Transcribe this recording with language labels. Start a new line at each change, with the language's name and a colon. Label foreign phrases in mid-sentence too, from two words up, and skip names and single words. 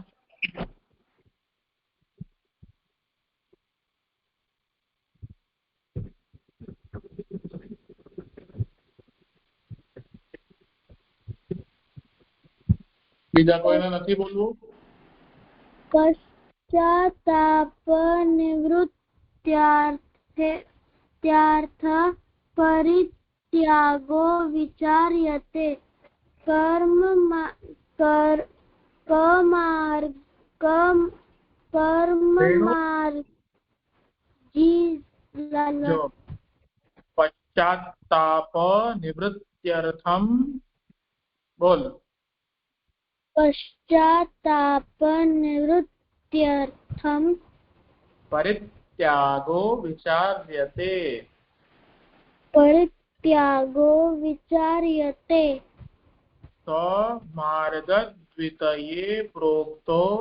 Gujarati: બીજા કોઈને નહીં બોલવું?
Sanskrit: पश्चात्ताप निवृत्त्यर्थं निवृत्त्यर्थ परित्यागो विचार्यते
Gujarati: જો
Sanskrit: પશ્ચાત્તાપ નિવૃત્ત્યર્થમ
Gujarati: બોલ
Sanskrit: पश्चात्ताप निवृत्त्यर्थम પરિત્યાગો વિચાર્યતે परित्यागो विचार्यते માર્ગદ્વિતયે પ્રોક્તો